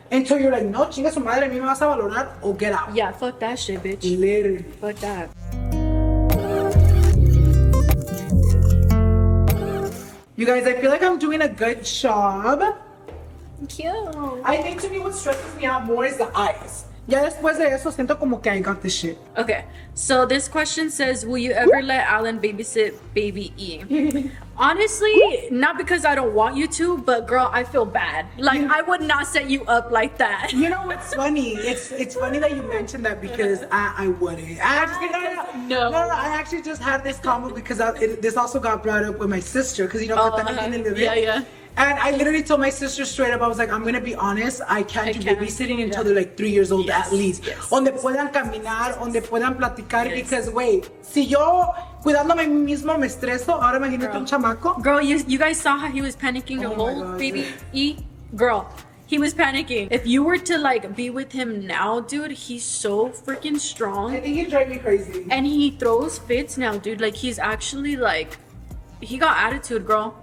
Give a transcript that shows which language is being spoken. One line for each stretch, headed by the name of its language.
Spanish: And so you're like, no, chinga su madre, a mí me vas a valorar or get out.
English: Yeah, fuck that shit, bitch. Literally. Fuck that. You guys, I feel like I'm doing a good job. Thank you. I think to me what stresses me out more is the eyes.
Spanish: Ya después de eso siento como que I got this shit.
English: Okay, so this question says, will you ever let Alan babysit baby E? Honestly, not because I don't want you to, but girl, I feel bad. Like, I would not set you up like that. You know what's funny? It's funny that you mentioned that because I wouldn't. No, I actually just had this comment because this also got brought up with my sister because, you know, yeah. And I literally told my sister straight up, I was like, I'm going to be honest, I can't do babysitting until they're like 3 years old at least. Yes.
Spanish: Donde puedan caminar, donde puedan platicar, because, wait, si yo cuidándome a mí mismo me estreso, ahora imagínate un chamaco.
English: Girl, you guys saw how he was panicking to hold baby E? Girl, he was panicking. If you were to, like, be with him now, dude, he's so freaking strong. I think he'd drive me crazy. And he throws fits now, dude. Like, he's actually, like... He got attitude, girl.